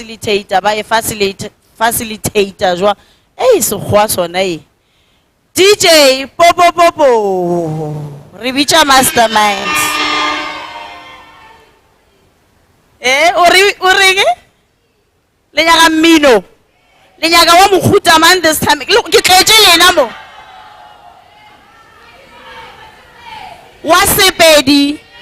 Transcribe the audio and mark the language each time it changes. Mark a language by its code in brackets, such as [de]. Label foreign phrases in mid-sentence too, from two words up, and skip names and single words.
[nso] facilitator jwa sekgowa sona DJ popo re bitša mastermind o reng le nyaga mmino le nyaga wa mohuta [en] man this time [nso] ke tletse lena mo wa Sepedi